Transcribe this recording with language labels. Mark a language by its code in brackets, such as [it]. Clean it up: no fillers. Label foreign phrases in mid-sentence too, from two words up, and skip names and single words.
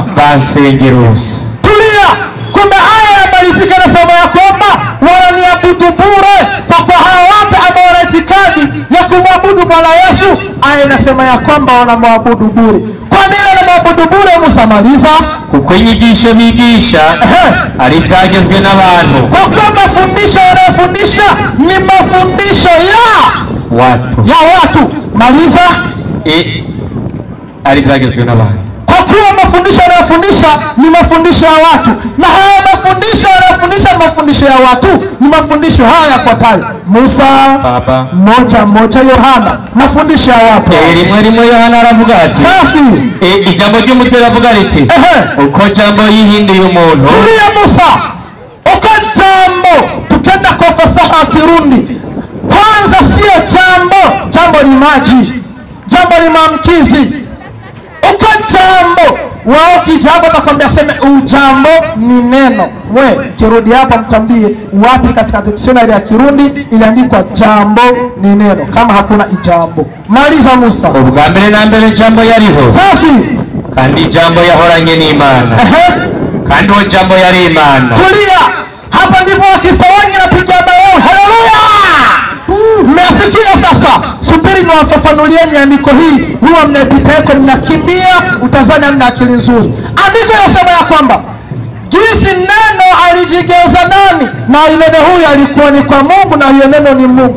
[sw] Basengerusi. Tulia. Kumbe aya yamalizika na somo ya kwamba wananiabudu bure, kwa kuwa hawa watu ambao wana itikadi ya kumwabudu Bwana Yesu, aya inasema ya kwamba wanamwabudu bure. Kwa nini wanamwabudu bure Musa? Maliza. [rn] Kuko inyigisho bigisha ari byagezwe n'abantu. [sw] Kwa kuwa mafundisho wanayofundisha ni mafundisho ya watu. Maliza. [rn] Ari byagezwe n'abantu. [sw] Kwa kuwa mafundisho yanayofundisha ni mafundisho ya watu, na haya mafundisho yanayofundisha ni mafundisho ya watu, ni mafundisho haya yafuatayo. Musa, Baba, moja Yohana, mafundisho ya watu. [rn] rimwe Yohana aravuga ati, [sw] safi, [rn] ijambo ry'umutwe ravuga riti, uko jambo yihinduye umuntu. [sw] Tulia Musa. Uko jambo, tukenda kwa fasaha ya Kirundi. Kwanza sio jambo ni maji, jambo ni maamkizi. Uko jambo, wao kijambo atakwambia sema ujambo ni neno. Mwe kirudi hapa mtambie wapi katika dictionary ya Kirundi iliandikwa jambo ni neno, kama hakuna ijambo. Maliza Musa. [rn] Ubwa mbere na mbere jambo yariho. [sw] Safi. [rn] Kandi jambo yahoranye n'Imana. Kandi uwo jambo yari Imana. [sw] Tulia. Hapa ndipo Wakristo wengi napiga mayowe. Haleluya. Mmesikia sasa? Subiri niwafafanulieni andiko hii. Huwa mnapita yako mnakimbia, utazani hamna akili nzuri. Andiko linasema ya kwamba jinsi neno alijigeuza nani, na neno huyu alikuwa ni kwa Mungu, na hiyo neno ni Mungu.